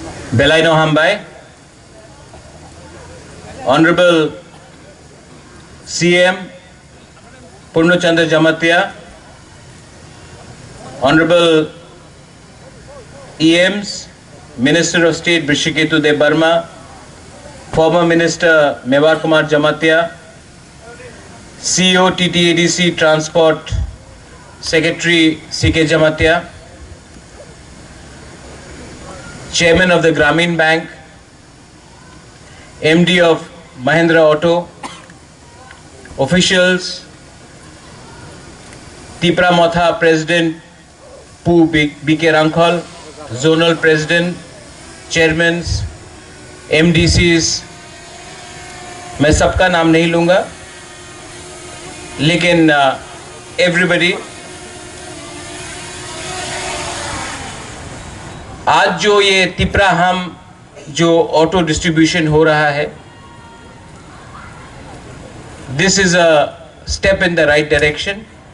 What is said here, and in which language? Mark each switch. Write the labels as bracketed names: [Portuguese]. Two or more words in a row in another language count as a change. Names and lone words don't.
[Kok Borok] Belaino Hambai, [English] Honorable CM Purnachandra Jamatia, Honorable EMs, Minister of State Brishiketu De Burma, former Minister Mewar Kumar Jamatia, CEO TTADC Transport Secretary CK Jamatia, Chairman of the Grameen Bank, MD of Mahindra Auto, officials, Tipra Motha President Pu BK Rangkhol, Zonal President, Chairmen, [Hindi] MDCs, मैं सबका नाम नहीं लूँगा, लेकिन everybody, आज जो ये तिपराहम जो [English] auto distribution [Hindi] हो रहा है, [English] this is a step in the right direction.